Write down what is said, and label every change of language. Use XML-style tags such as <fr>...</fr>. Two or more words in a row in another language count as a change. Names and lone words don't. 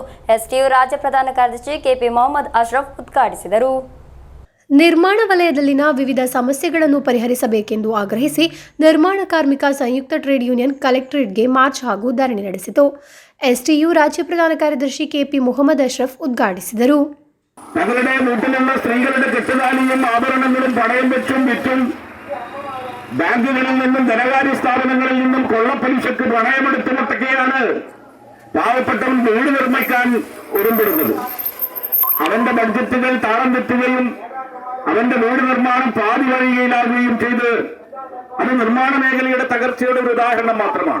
<kn>ಎಸ್ಟಿಯು ರಾಜ್ಯ ಪ್ರಧಾನ ಕಾರ್ಯದರ್ಶಿ ಕೆಪಿ ಮೊಹಮ್ಮದ್ ಅಶ್ರಫ್ ಉದ್ಘಾಟಿಸಿದರು. ನಿರ್ಮಾಣ ವಲಯದಲ್ಲಿನ ವಿವಿಧ ಸಮಸ್ಯೆಗಳನ್ನು ಪರಿಹರಿಸಬೇಕೆಂದು ಆಗ್ರಹಿಸಿ ನಿರ್ಮಾಣ ಕಾರ್ಮಿಕ ಸಂಯುಕ್ತ ಟ್ರೇಡ್ ಯೂನಿಯನ್ ಕಲೆಕ್ಟರೇಟ್ಗೆ ಮಾರ್ಚ್ ಹಾಗೂ ಧರಣಿ ನಡೆಸಿತು. ಎಸ್ಟಿಯು ರಾಜ್ಯ ಪ್ರಧಾನ ಕಾರ್ಯದರ್ಶಿ ಕೆಪಿ ಮೊಹಮ್ಮದ್ ಅಶ್ರಫ್ ಉದ್ಘಾಟಿಸಿದರು.</kn> <ml>തങ്ങളുടെ വീട്ടിലുള്ള സ്ത്രീകളുടെ കെട്ടുതാലിയും ആഭരണങ്ങളും പണയം വെച്ചും വിറ്റും ബാങ്കുകളിൽ നിന്നും ധനകാര്യ സ്ഥാപനങ്ങളിൽ നിന്നും കൊള്ളപ്പലിശക്ക് പണയമെടുത്തുമൊട്ടൊക്കെയാണ് പാവപ്പെട്ടവൻ വീട് നിർമ്മിക്കാൻ ഒരുമ്പിടുന്നത്. അവന്റെ ബഡ്ജറ്റുകൾ താളം തെറ്റുകയും അവന്റെ വീട് നിർമ്മാണം പാതി വഴിയിലാകുകയും ചെയ്ത് അത് നിർമ്മാണ മേഖലയുടെ തകർച്ചയുടെ ഒരു ഉദാഹരണം മാത്രമാണ്.</ml>